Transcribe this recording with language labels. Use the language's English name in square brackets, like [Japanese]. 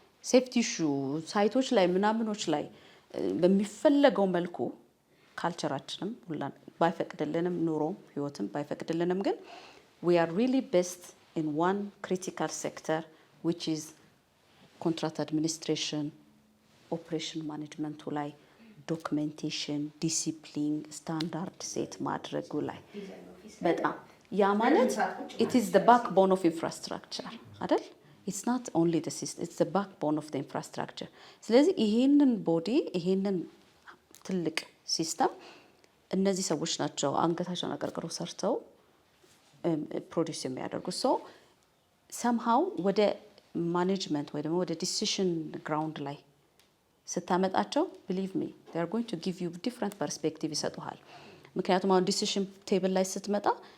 [Amharic] ሴፍቲ ኢሹ ሳይቶች ላይ ምናምኖች ላይ በሚፈለገው መልኩ ካልቸራችንም ሁላን ባይፈቅድልንም ኑሮም ህይወትም ባይፈቅድልንም ግን [English] we are really best in one critical sector which is contract administration, operation management ላይ documentation, discipline, standard set [Amharic] ማድረጉ ላይ በጣም ያ ማለት [English] it is the backbone of infrastructure [Amharic] አይደል? [English] It's not only the system, it's the backbone of the infrastructure. [Amharic] ስለዚህ ይሄንን ቦዲ ይሄንን ትልቅ ሲስተም እነዚህ ሰዎች ናቸው አንገታቸውን አቀርቅረው ሰርተው ፕሮዲዩስ የሚያደርጉት። ሶ somehow ወደ ማኔጅመንት ወይ ደግሞ ወደ ዲሲሽን ግራውንድ ላይ ስታመጣቸው [English] believe me they are going to give you different perspective [Amharic] ይሰጡሃል። ምክንያቱም አሁን ዲሲሽን ቴብል ላይ ስትመጣ